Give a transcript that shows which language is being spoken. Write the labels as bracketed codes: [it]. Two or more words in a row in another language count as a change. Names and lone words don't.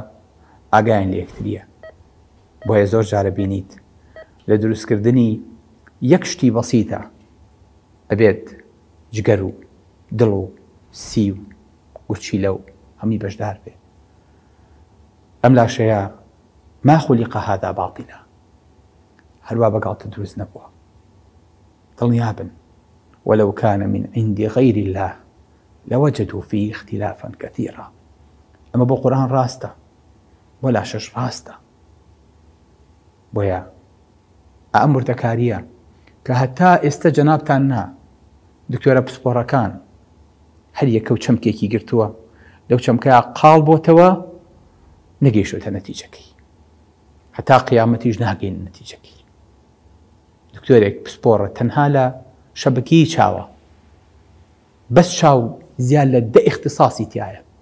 [ckb] ئاگایان لە یەکتریە بۆیە زۆر جارە بینیت لە دروستکردنی یەک شتی بەسیتە ئەبێت جگەر و دڵ و سی و گورچی لەو هەمی بەشدار بێ ئەم لاشەیە [ar] ما خولق هذا باطلا [ckb] هەروە بەگاڵتە دروست نەبووە دڵنیا بن [ar] ولو كان من عند غير الله لوجدوا فيه اختلافا كثيرا [ckb] ئەمە بۆ قورآن ڕاستە بۆ لاشەش ڕاستە بۆیە ئەم وردەکاریە کە هەتا ئێستا جەنابتان نا دکتۆرە پسپۆڕەکان هەر یەکە و چەمکێکی گرتووە لەو چەمکەیە قاڵ بۆتەوە نەگەیشتوتە نەتیجەکەی هەتا قیامەتیش ناگەین نەتیجەکەی دکتۆرێک پسپۆڕە تەنها لە شەبکەی چاوە بەس چاو زیاد لە 10 اختصاصی تایە